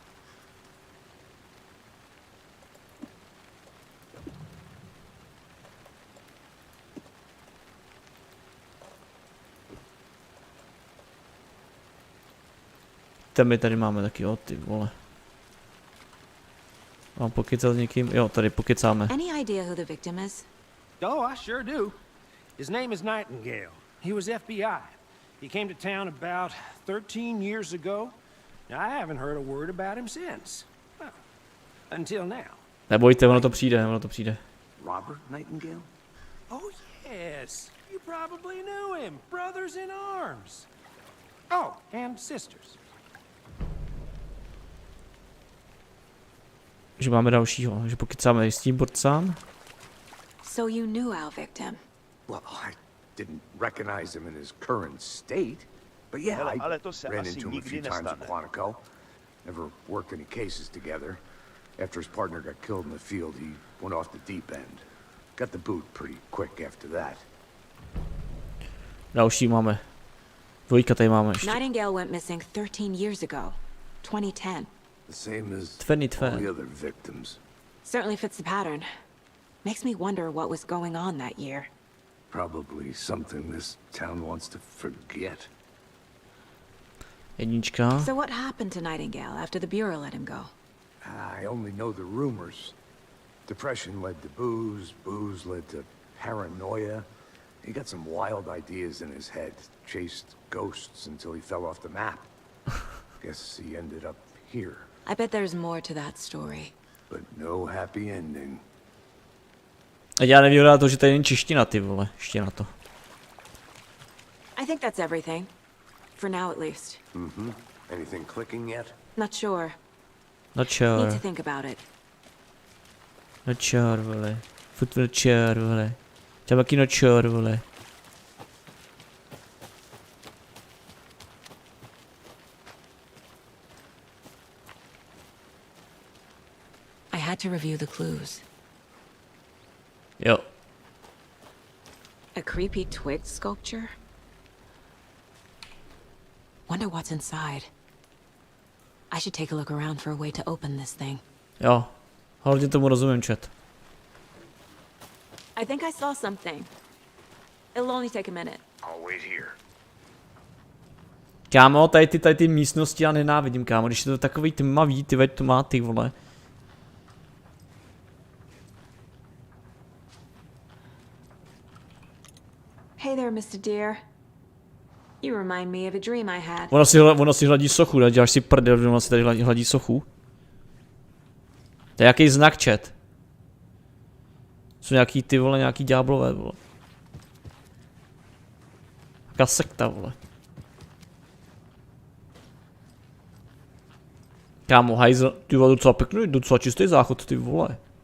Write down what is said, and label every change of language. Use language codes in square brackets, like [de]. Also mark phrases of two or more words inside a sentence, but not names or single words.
[cs] Tam my tady máme taky, jo, ty vole. Mám pokecat s někým? Jo, tady pokecáme. [en] Any idea who the victim is? Oh, I sure do. His name is Nightingale. He was FBI. He came to town about 13 years ago. I haven't heard a word about him since. Well, until now. [cs] Nebojte, ono to přijde, ono to přijde. [en] Robert Nightingale? Oh, yes. You probably knew him. Brothers in arms. Oh, and sisters. [cs] Že máme dalšího, že pokecáme s tím borcám. [en] So you knew our victim. Well, I didn't recognize him in his current state. But yeah, [cs] Hele, [en] I [cs] ale to se [en] ran [cs] asi [en] into him a [cs] nikdy [en] few times in [cs] nestane. [en] Quantico. Never worked any cases together. After his partner got killed in the field, he went off the deep end. Got the boot pretty quick after that. [cs] Další máme. Dvojka tady máme ještě. [en] Nightingale went missing 13 years ago, 2010. The same as 2010. all the other victims. Certainly fits the pattern. Makes me wonder what was going on that year. Probably something this town wants to forget. [cs] Jednička. [en] So what happened to Nightingale after the Bureau let him go? I only know the rumors. Depression led to booze, booze led to paranoia. He got some wild ideas in his head, chased ghosts until he fell off the map. Guess he ended up here, I bet there's more to that story. but no happy ending. [cs] A já nevím na to, že tady není čeština, ty vole, ještě na to. [en] I think that's everything. For now, at least. Anything clicking yet? Not sure. [cs] No [en] Need to [cs] čar, [en] think about it. [cs] no čar, vole. Furt no čar, vole. Taky no čar, vole. [en] I had to review the clues. [cs] Jo. [en] A creepy twig sculpture? Wonder what's inside. I should take a look around for a way to open this thing. [cs] Jo. Hlavně tomu rozumím, chat. [en] I think I saw something. It'll only take a minute. I'll wait here. [cs] Kámo, tady ty místnosti já nenávidím, kámo, když je to takový tmavý, ty veď to má, ty vole. [en] Hey there, Mr. Deer. You remind me of a dream I had. [cs] Ona si hladí sochu, ne? Děláš si prdel, ona si tady hladí sochu. To je jaký znak, chat. Jsou nějaký ty vole, nějaký ďáblové, vole. Jaká sekta, vole. Kámo, hajzl, ty vole, docela pěkný, docela čistý záchod, ty vole.